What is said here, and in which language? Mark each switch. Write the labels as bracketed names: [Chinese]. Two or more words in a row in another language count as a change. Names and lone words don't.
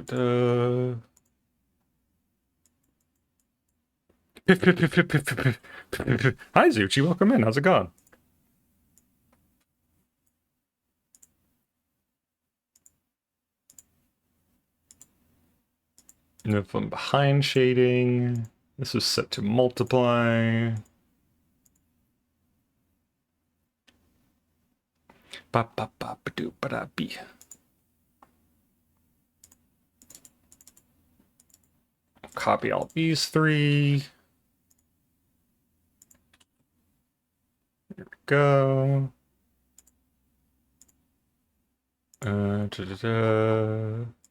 [English] Hi, Zuchi. Welcome in. How's it going? And from behind shading, this is set to multiply. Ba ba ba ba do ba da be. Copy all these three. There we go. Da-da-da.